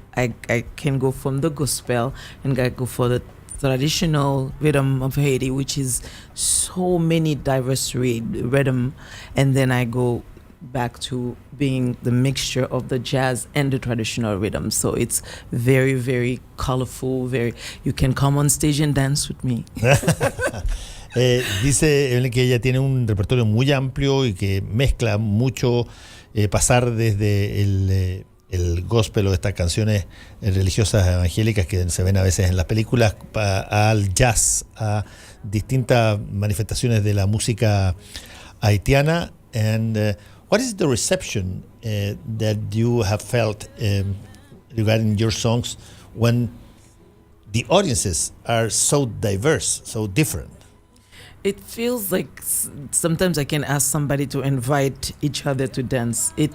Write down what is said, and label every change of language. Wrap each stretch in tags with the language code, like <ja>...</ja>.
<en>I can go from the gospel and I go for the traditional rhythm of Haiti, which is so many diverse rhythm, and then I go back to being the mixture of the jazz and the traditional rhythm. So it's very, very colorful. You can come on stage and dance with me.</en> <es>Dice Evelyn que ella tiene un repertorio muy amplio y que mezcla mucho, pasar desde el gospel o estas canciones religiosas evangélicas que se ven a veces en las películas, al jazz, a distintas manifestaciones de la música haitiana.</es> <en>And what is the reception that you have felt regarding your songs when the audiences are so diverse, so different? It feels like sometimes I can ask somebody to invite each other to dance.</en>